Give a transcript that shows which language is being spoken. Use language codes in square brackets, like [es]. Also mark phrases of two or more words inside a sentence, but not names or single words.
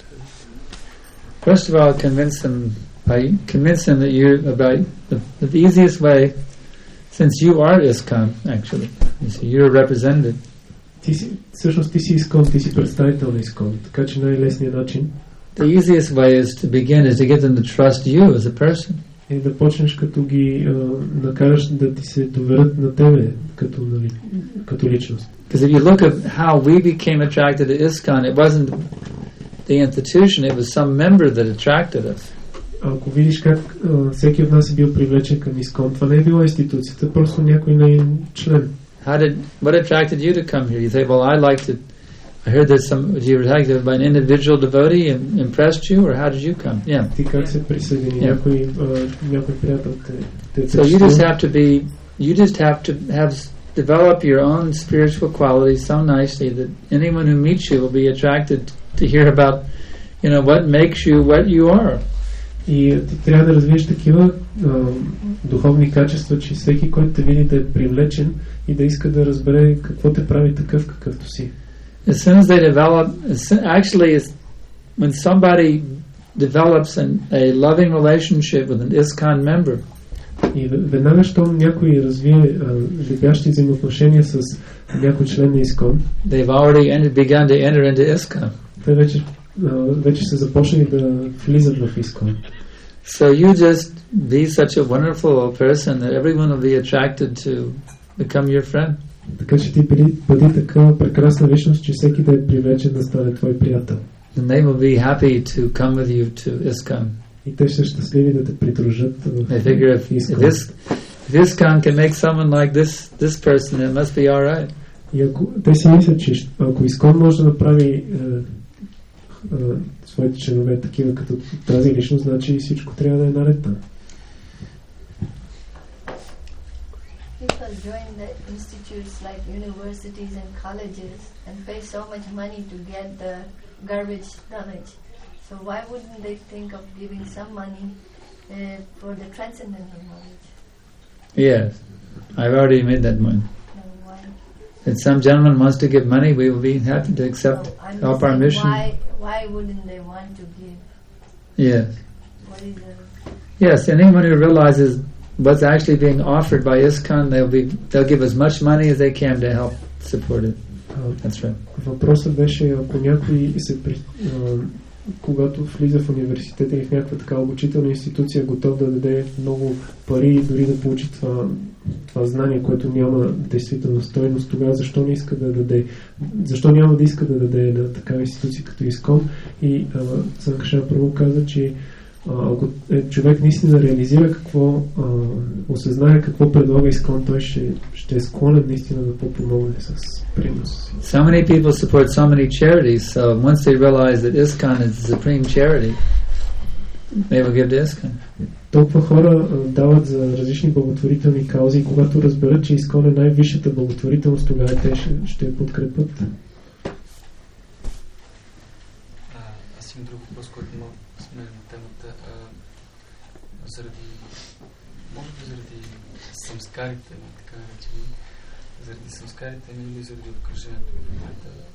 [en] First of all, convince them that you're about the easiest way, since you are ISKCON actually, you're represented. [bg] Всъщност ти си ИСКОН, ти си представител на ИСКОН, така че най-лесният начин [en] The easiest way is to begin is to get them to trust you as a person. [bg] Е да почнеш като ги накараш да ти се доверят на тебе като личност. [en] Because if you look at how we became attracted to ISKCON, it wasn't the institution, it was some member that attracted us. [bg] Ако видиш как всеки от нас е бил привлечен към ИСКОН, това не е била институцията, просто някой нейн член. [en] What attracted you to come here? You say, well, I heard that you were attracted by an individual devotee and impressed you, or how did you come? Yeah. [bg] Ти как се присъедини? Някой приятел те [en] So you just have to develop your own spiritual qualities so nicely that anyone who meets you will be attracted to hear about, what makes you what you are. [bg] И ти трябва да развиеш такива духовни качества, че всеки, който те види, да е привлечен и да иска да разбере какво те прави такъв, какъвто си. [en] As soon as they develop, actually, when somebody develops a loving relationship with an ISKCON member, [bg] и веднага, щом някой развие любящи взаимоотношения с някой член на ИСКОН, [en] they've already begun to enter into ISKCON. [bg] Те вече са започнали да влизат в ИСКОН. [en] So you just be such a wonderful person that everyone will be attracted to become your friend. [bg] Така че ти бъди така прекрасна личност, че всеки да е привлечен да стане твой приятел. [en] And they will be happy to come with you to ISKCON. [bg] И те ще щастливи да те придружат в ИСКОН. [en] If ISKCON can make someone like this person, it must be all right. [bg] И ако те си мислят, че ако ИСКОН може да направи своите членове такива като тази личност, значи всичко трябва да е наред там. [en] People join the institutes like universities and colleges and pay so much money to get the garbage knowledge. So why wouldn't they think of giving some money for the transcendental knowledge? Yes, I've already made that point. If some gentleman wants to give money, we will be happy to accept, help our mission. Why wouldn't they want to give? Yes. What is the... Yes, anyone who realizes what's actually being offered by ISKCON, they'll give as much money as they can to help support it. That's right. [bg] Въпросът беше, ако някой когато влиза в университета или в някаква така обучителна институция, готов да даде много пари, дори да получи това знание, което няма действително стойност, тогава защо не иска да даде? Защо няма да иска да даде на такава институция като ИСКОН? И Санкаршан първо каза, че ако човек наистина реализира осъзнае какво предлага ИСКОН, той ще е склонен наистина да помогне с приноса си. [en] So many people support so many charities, so once they realize that ISKCON is the supreme charity, they will give to ISKCON. [bg] Толкова хора дават за различни благотворителни каузи и когато разберат, че ИСКОН е най-висшата благотворителност, тогава те ще я подкрепят. Аз имам друг въпрос, който сме на темата. Може би заради самскарите, така наречени, заради самскарите или заради обкръжението в момента,